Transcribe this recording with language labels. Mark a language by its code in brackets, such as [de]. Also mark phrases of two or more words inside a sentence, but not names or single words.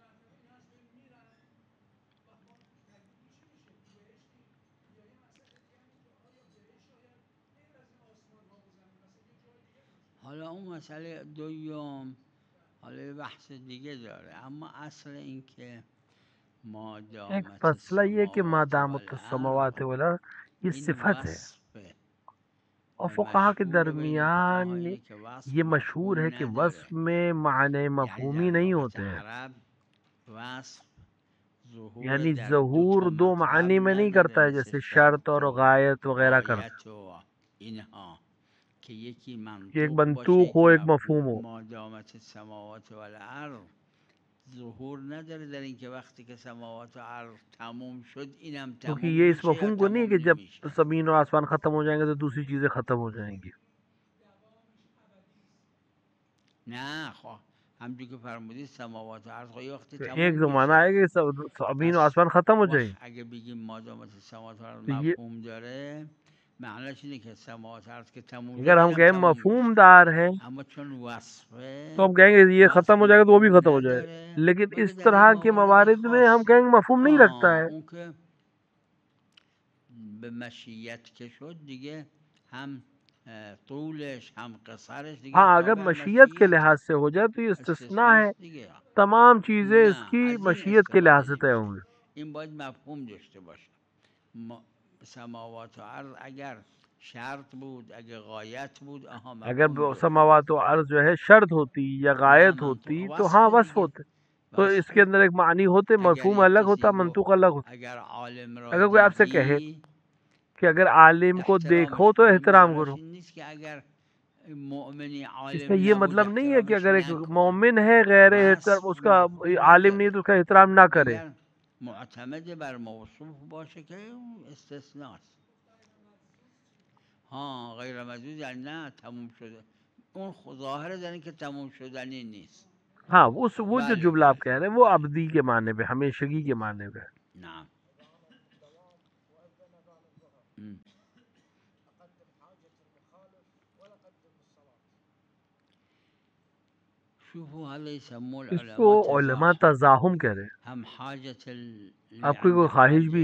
[fa] حالا اون مسئله دوم حالا بحث دیگه داره، اما اصل این که [ur] ایک فیصلہ یہ کہ [ar] ما دامت السماوات والارض [ur] یہ صفت ہے، اور فقہا کے درمیان یہ مشہور ہے کہ وصف میں معنی مفہومی نہیں ہوتے ہیں، یعنی ظہور دو معنی میں نہیں کرتا ہے جیسے شرط اور غایت وغیرہ کرتا ہے، ایک منطوق ہو ایک مفہوم ہو۔ [fa] ظهور نداره در این که وقتی که سماوات و عرض تموم شد اینم [ur] کیونکہ [fa] تموم [ur] یہ اس [fa] میشه یا [ur] مفہوم کو نہیں [fa] تموم [ur] کہ جب [fa] نمیشه. [ur] زمین و آسمان ختم ہو جائیں گے تو دوسری چیزیں ختم ہو جائیں گی۔ [fa] نه خب همونجوری که فرمودید سماوات و عرض خب یه وقتی [ur] ایک [fa] تموم [ur] زمانہ [fa] میشه. [ur] آئے گا کہ زمین و آسمان ختم ہو جائیں [fa] وقت اگه بگیم مادامت سماوات و عرض [ur] تو یہ [fa] مفهوم داره معنیش اینه که سماوات و عرض که تموم شد [ur] اگر ہم [fa] اینم [ur] کہیں [fa] تموم [ur] مفہوم [fa] میشه. [ur] دار ہے [fa] اما چون وصفه [ur] تو ہم کہیں گے یہ ختم ہو جائے گا تو وہ بھی ختم ہو جائے گا، [fa] نداره [ur] لیکن [fa] بگه [ur] اس [fa] در [ur] طرح [fa] این [ur] کے [fa] موارد [ur] موارد میں ہم کہیں [fa] خاصه. [ur] گے مفہوم نہیں رکھتا ہے۔ [fa] اون که به مشیت که شد دیگه هم طولش هم قصرش دیگه [ur] ہاں اگر [fa] تابع [ur] مشیت کے [fa] مشیت [ur] لحاظ سے ہو جائے تو یہ استثناء ہے، [fa] استثناست دیگه. [ur] تمام چیزیں اس [fa] نه [ur] کی [fa] از این [ur] مشیت کے لحاظ سے [fa] استفاده [ur] طے [fa] نمیشه. [ur] ہوں گی۔ [fa] این باید مفهوم داشته باشه. سماوات و عرض اگر شرط بود اگر غایت بود اگر مفهوم داشت. [ur] سماوات و عرض جو ہے شرط ہوتی یا [fa] نه [ur] غایت [fa] منطوق [ur] ہوتی تو [fa] وصف [ur] ہاں وصف [fa] دیگه [ur] ہوتے، تو اس [fa] وصف. [ur] کے اندر ایک معنی ہوتے، اگر مفہوم [fa] یک [ur] الگ [fa] کسی [ur] ہوتا، [fa] گفت [ur] منطوق الگ ہوتا۔ [fa] اگر عالم را [ur] اگر کوئی آپ سے کہے [fa] دیدی [ur] کہ اگر عالم کو دیکھو [fa] احترامش [ur] تو [fa] کنی [ur] احترام [fa] معنیش [ur] کرو، [fa] این نیست که اگر مؤمنی [ur] اس [fa] عالم [ur] میں یہ [fa] نبود [ur] مطلب نہیں ہے کہ [fa] احترامش [ur] اگر ایک [fa] نکن. [ur] مومن ہے غیر [fa] وصف [ur] اس کا [fa] مفهوم [ur] عالم نہیں تو [fa] نداره. اس کا احترام نہ کرے۔ اگر معتمد بر موصوف باشه که اون استثناست. ها غیر مجوز یعنی نه تموم شده، اون ظاهر در این که تموم شدنی نیست. [ur] ہاں وہ جو [fa] بله [ur] جملہ آپ [fa] بله [ur] کہہ رہے ہیں وہ [fa] بله [ur] ابدی کے معنی پہ، ہمیشگی کے معنی پہ۔ [ar] نعم. شوفوا هذا يسموه [ur] اس کو [ar] العلماء [ur] علماء [ar] تزاحم. [ur] تزاحم کہہ رہے ہیں۔ [ar] هم حاجة [ur] آپ کی کوئی خواہش بھی